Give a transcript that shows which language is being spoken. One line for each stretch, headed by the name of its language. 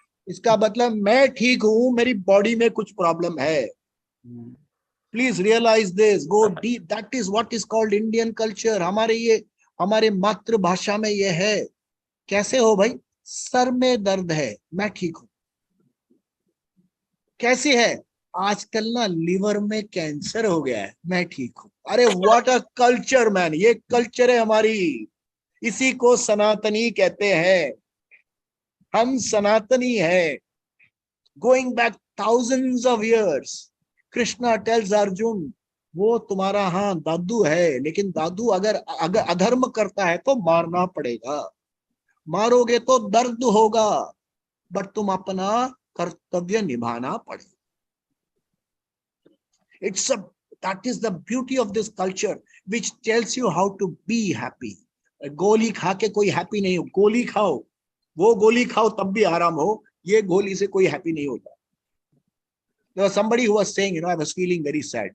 Hindi: इसका मतलब मैं ठीक हूँ, मेरी बॉडी में कुछ प्रॉब्लम है.
English: Please realize this. Go deep. That is what is called Indian culture.
Hindi: हमारे मातृभाषा में ये है. कैसे हो भाई? सर में दर्द है, मैं ठीक हूँ. कैसे है? आजकल ना लिवर में कैंसर हो गया है, मैं ठीक हूं. अरे
English: What a culture man.
Hindi: ये कल्चर है हमारी. इसी को सनातनी कहते हैं. हम सनातनी है.
English: Going back thousands of years.
Hindi: Krishna tales Arjun, वो तुम्हारा दादू है, लेकिन दादू अगर अधर्म करता है तो मारना पड़ेगा. मारोगे तो दर्द होगा, बट तुम अपना कर्तव्य निभाना पड़ेगा.
English: That is the beauty of this culture, which tells you how to be happy.
Hindi: गोली खा के कोई हैप्पी नहीं हो. गोली खाओ, वो गोली खाओ तब भी आराम हो. ये गोली से कोई हैप्पी नहीं होता.
English: There was somebody who was saying, I was feeling very sad.